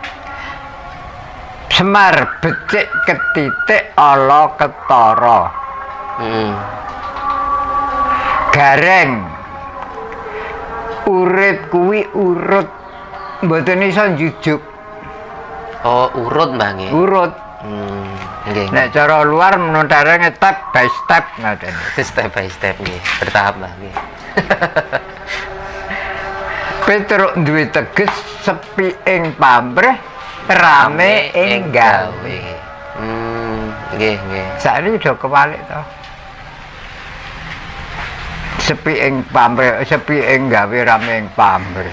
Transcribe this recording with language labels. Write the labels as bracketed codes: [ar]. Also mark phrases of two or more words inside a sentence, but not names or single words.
[jv] Semar becik ketitik ala ketara. Gareng urip kuwi urut mboten iso njujuk. Oh, urut Mbah nggih. Urut. Nggih. Nek cara luar menutare [en] step by step [jv] ngoten. [en] Step by step [jv] nggih. Bertahap Mbah nggih. Petruk duwe teges sepi ing pamrih rame ing gawe. Nggih. Sakniki do kewalik to. Sepi ing pamrih, sepi ing gawe rame ing pamrih.